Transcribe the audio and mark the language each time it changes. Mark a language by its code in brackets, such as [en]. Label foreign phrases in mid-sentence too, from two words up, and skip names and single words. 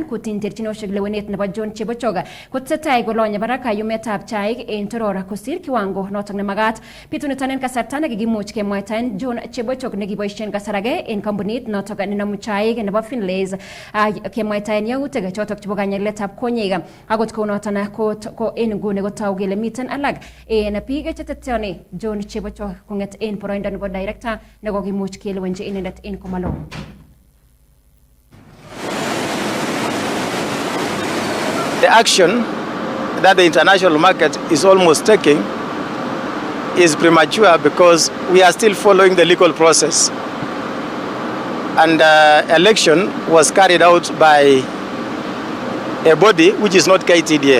[kln] kutin terchinosiek lewenet nebo John Chebochok kotesetai kolonye barak kayumetab chaik en Toror kosir kiwango noton nemagat Bitunetan kasarta nekikimuch kemwaitaen John Chebochok nekiboisien kasar age en kampunit notok nenomu chaik nebo Finlays kemwaitaen yautik chotok chebo kanyagiletab konyek akot kounoton ko en nguni kotou kele miten alak en biik cheteteoni John Chebochok kong'et en boroindo nebo director nekokimuch kelewenji inendet en komalo. [en] The action that the international market is almost taking is premature because we are still following the legal process. And election was carried out by a body which is not KTDA.